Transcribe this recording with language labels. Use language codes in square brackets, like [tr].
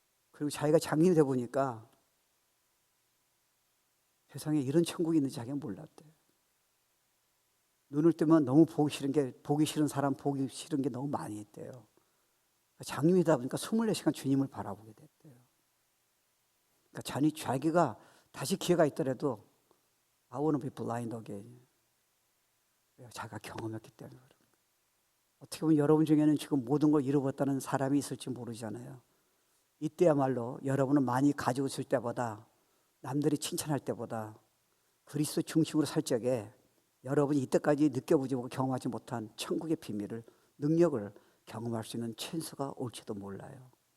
[ko] 그리고 자기가 장님이 돼 보니까 세상에 이런 천국이 있는지 자기가 몰랐대요. 눈을 뜨면 너무 보기 싫은 사람 보기 싫은 게 너무 많이 있대요. 장님이다 보니까 24시간 주님을 바라보게 됐대요. 그러니까 자기가 다시 기회가 있더라도 [en] I want to be blind again. [ko] 자기가 경험했기 때문에 그런 거예요. 어떻게 보면 여러분 중에는 지금 모든 걸 잃어버렸다는 사람이 있을지 모르잖아요. 이때야말로 여러분은 많이 가지고 있을 때보다 남들이 칭찬할 때보다 그리스도 중심으로 살 적에 여러분이 이때까지 느껴보지 못하고 경험하지 못한 천국의 비밀을, 능력을 경험할 수 있는 찬스가 올지도 몰라요.